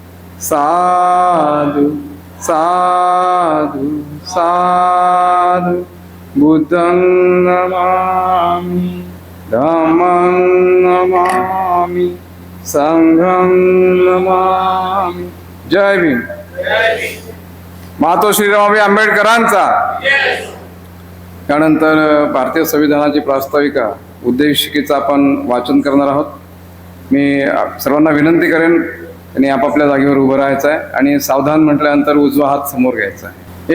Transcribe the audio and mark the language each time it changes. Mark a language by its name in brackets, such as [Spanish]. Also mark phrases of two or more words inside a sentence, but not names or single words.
[Pali] साधु साधु साधु बुद्धं नमामि, धम्मं नमामि, संघं नमामि। [Marathi] जय भीम। मातोश्री रमाबाई आंबेडकरांचा। त्यानंतर भारतीय संविधानाची प्रास्ताविका उद्देशिकेचं आपण वाचन करणार आहोत। मी सर्वांना विनंती करेन त्यांनी आपापल्या जागेवर उभं राहायचं आहे आणि सावधान म्हटल्यानंतर उजवा हात समोर घ्यायचा आहे।